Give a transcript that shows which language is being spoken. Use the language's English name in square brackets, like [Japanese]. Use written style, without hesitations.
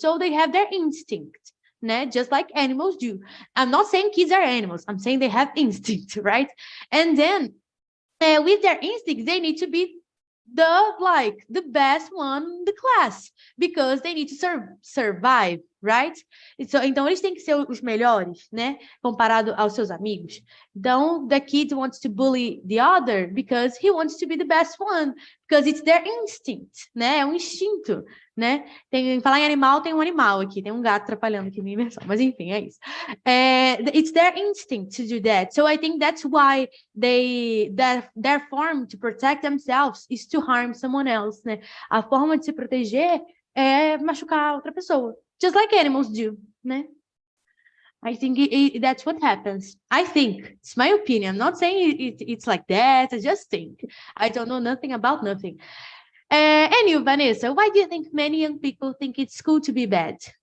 [English] So they have their instinct, né? Just like animals do. I'm not saying kids are animals. I'm saying they have instinct, right? And then with their instincts, they need to be the best one in the class because they need to survive, right? [Portuguese] Então eles têm que ser os melhores, né? Comparado aos seus amigos. [English] Então the kid wants to bully the other because he wants to be the best one, because it's their instinct, né? [Portuguese] É um instinto, né? Falar em animal, tem um animal aqui, tem um gato atrapalhando aqui minha imersão, mas enfim, é isso. [English] It's their instinct to do that. So I think that's why their form to protect themselves is to harm someone else, né? [Portuguese] A forma de se proteger é machucar outra pessoa, [English] just like animals do, [Portuguese] né? [English] I think that's what happens. I think it's my opinion. I'm not saying it's like that. I just think. I don't know nothing about nothing. And you, Vanessa, why do you think many young people think it's cool to be bad?